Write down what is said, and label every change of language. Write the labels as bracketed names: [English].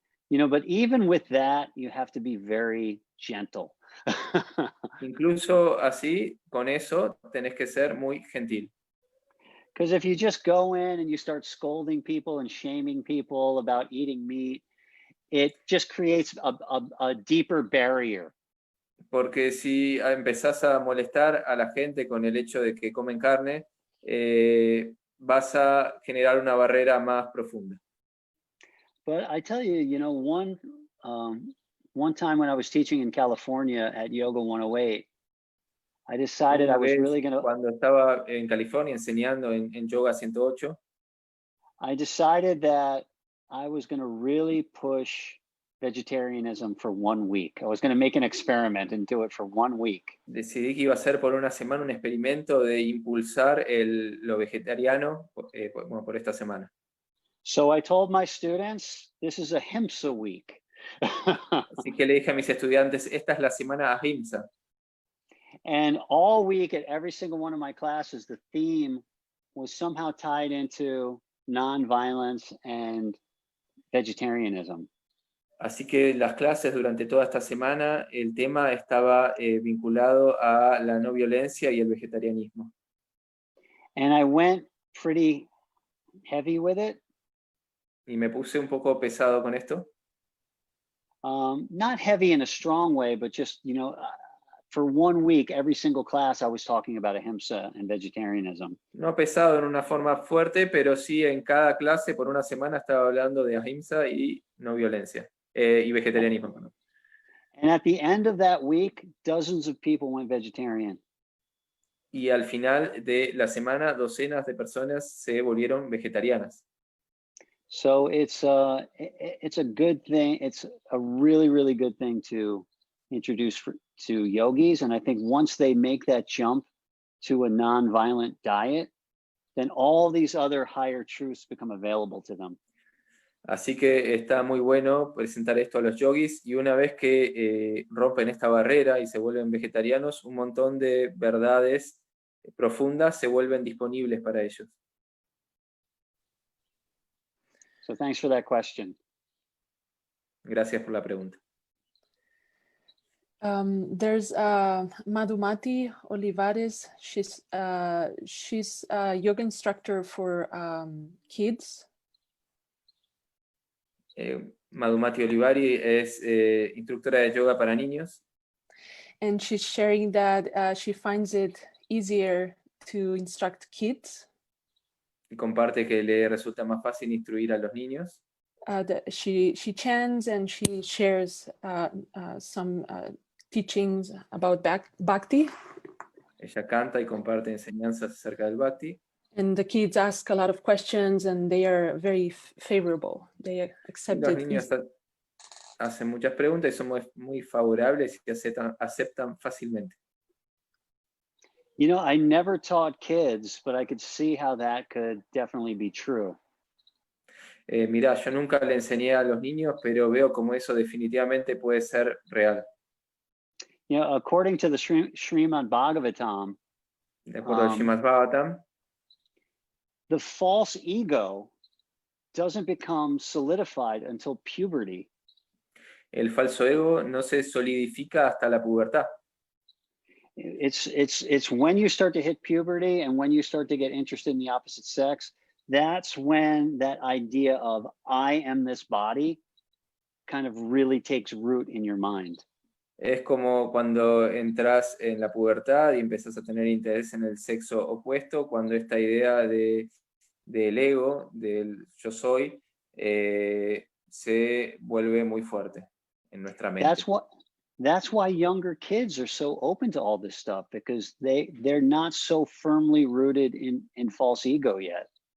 [English] You know, but even with that, you have to be very gentle. [Spanish] Incluso así, con eso, tenés que ser muy gentil. [English] Because if you just go in and you start scolding people and shaming people about eating meat, it just creates a deeper barrier. [Spanish] Porque si empezás a molestar a la gente con el hecho de que comen carne, vas a generar una barrera más profunda. [English] But I tell you, you know, one time when I was teaching in California at Yoga 108, I decided I was really going to. [Spanish] Cuando estaba en California enseñando en Yoga 108, [English] I decided that I was going to really push vegetarianism for 1 week. I was going to make an experiment and do it for 1 week. [Spanish] Decidí que iba a hacer por una semana un experimento de impulsar lo vegetariano por esta semana. [English] So I told my students, this is a Ahimsa week. [Spanish] Así que le dije a mis estudiantes, esta es la semana Ahimsa. [English] And all week at every single one of my classes, the theme was somehow tied into nonviolence and vegetarianism. [Spanish] Así que las clases durante toda esta semana, el tema estaba vinculado a la no violencia y el vegetarianismo. [English] And I went pretty heavy with it. [Spanish] Y me puse un poco pesado con esto. [English] Not heavy in a strong way, but just, you know, for 1 week, every single class I was talking about ahimsa and vegetarianism. [Spanish] No pesado en una forma fuerte, pero sí en cada clase por una semana estaba hablando de ahimsa y no violencia, y vegetarianismo. [English] And at the end of that week, dozens of people went vegetarian. [Spanish] Y al final de la semana, docenas de personas se volvieron vegetarianas. [English] So it's a good thing. It's a really, really good thing to introduce to yogis. And I think once they make that jump to a non-violent diet, then all these other higher truths become available to them. [Spanish] Así que está muy bueno presentar esto a los yogis, y una vez que rompen esta barrera y se vuelven vegetarianos, un montón de verdades profundas se vuelven disponibles para ellos. [English] So thanks for that question. [Spanish] Gracias por la pregunta. [English] There's Madhumati Olivares. She's a yoga instructor for kids. [Spanish] Madhumati Olivari es instructora de yoga para niños. [English] And she's sharing that she finds it easier to instruct kids. [Spanish] Y comparte que le resulta más fácil instruir a los niños. [English] She chants and she shares some teachings about Bhakti. [Spanish] Ella canta y comparte enseñanzas acerca del Bhakti. [English] And the kids ask a lot of questions and they are very favorable. They accept [Spanish] Los [English] it. [Spanish] niños hacen muchas preguntas y son muy favorables y aceptan fácilmente. [English] You know, I never taught kids, but I could see how that could definitely be true. [Spanish] Mirá, yo nunca le enseñé a los niños, pero veo como eso definitivamente puede ser real. [English] You know, according to the Srimad Bhagavatam, [Spanish] De acuerdo al Srimad Bhagavatam, [English] the false ego doesn't become solidified until puberty. [Spanish] el falso ego no se solidifica hasta la pubertad. [English] It's when you start to hit puberty and when you start to get interested in the opposite sex, that's when that idea of I am this body kind of really takes root in your mind. [Spanish] Es como cuando entras en la pubertad y empezás a tener interés en el sexo opuesto, cuando esta idea del ego, del yo soy, se vuelve muy fuerte en nuestra mente. [English] That's why younger kids are so open to all this stuff, because they're not so firmly rooted in false ego yet.